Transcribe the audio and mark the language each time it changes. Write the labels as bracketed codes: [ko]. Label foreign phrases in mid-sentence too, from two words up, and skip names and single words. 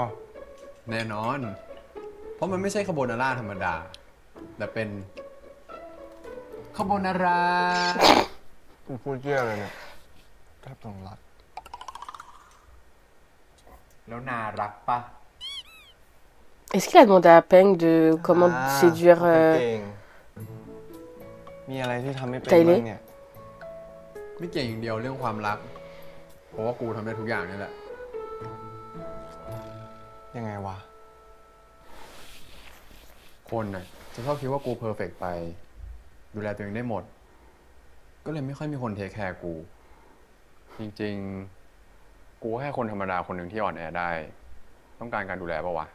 [th] แน่นอน เพราะมันไม่ใช่คาโบนาร่าธรรมดา แต่เป็นคาโบนาร่า กูพูดเยี่ยเลยเนี่ยแทบต้องรัก แล้วน่ารักปะ [fr] Est-ce qu'il a demandé à Peng de comment séduire [th] เก่งมีอะไรที่ทำไม่เป็น Tyler บ้างเนี่ย ไม่เก่งอย่างเดียวเรื่องความรัก เพราะว่ากูทำได้ทุกอย่างนี่แหละ ยังไงวะ คนน่ะจะชอบคิดว่ากูเพอร์เฟกต์ไป ดูแลตัวเองได้หมด ก็เลยไม่ค่อยมีคน [en] take care [th] กู จริงๆ กูแค่คนธรรมดาคนหนึ่งที่อ่อนแอได้ ต้องการการดูแลปะวะ